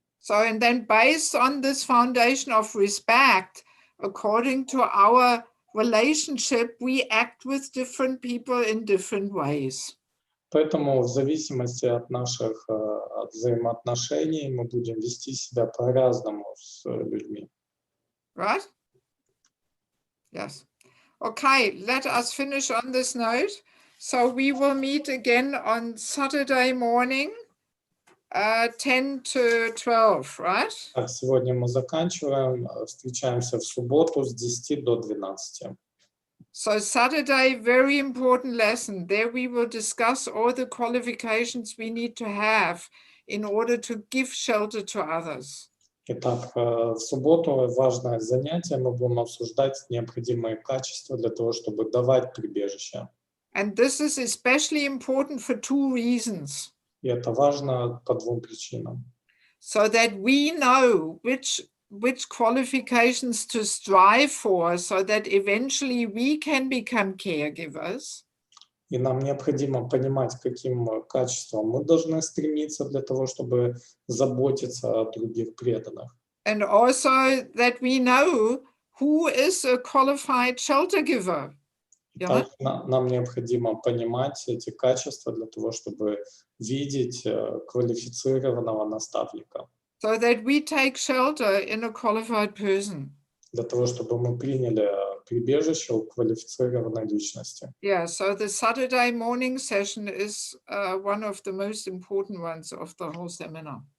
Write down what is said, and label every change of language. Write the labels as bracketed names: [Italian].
[English] So, and then based on this foundation of respect, according to our relationship, we act with different people in different ways. [Russian] Поэтому в зависимости от наших от взаимоотношений мы будем вести себя по-разному с людьми. [English] Right? Yes. Okay, let us finish on this note. So we will meet again on Saturday morning, 10 to 12, right? [Russian] Так, сегодня мы заканчиваем. Встречаемся в субботу с 10 до 12. [English] So Saturday, very important lesson. There we will discuss all the qualifications we need to have in order to give shelter to others. [Russian] Итак, в субботу важное занятие. Мы будем обсуждать необходимые качества для того, чтобы давать прибежище. [English] And this is especially important for two reasons. [Russian] И это важно по двум причинам. [English] So that we know which qualifications to strive for, so that eventually we can become caregivers. [Russian] И нам необходимо понимать, к каким качествам мы должны стремиться для того, чтобы заботиться о других преданных. [English] And also that we know who is a qualified shelter giver. [Russian] И также нам необходимо понимать эти качества для того, чтобы видеть квалифицированного наставника. [English] So that we take shelter in a qualified person. [Russian] Для того, чтобы мы приняли прибежище у квалифицированной личности. [English] Yeah, so the Saturday morning session is one of the most important ones of the whole seminar.